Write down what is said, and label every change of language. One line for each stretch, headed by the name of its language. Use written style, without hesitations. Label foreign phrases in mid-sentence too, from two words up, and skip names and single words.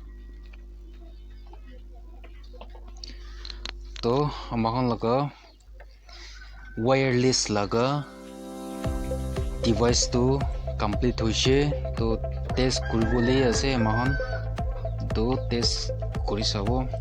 Naga Pidgin: to amahan laga wireless laga device to complete hoise to test kuribole ase amahan to test kuri sabo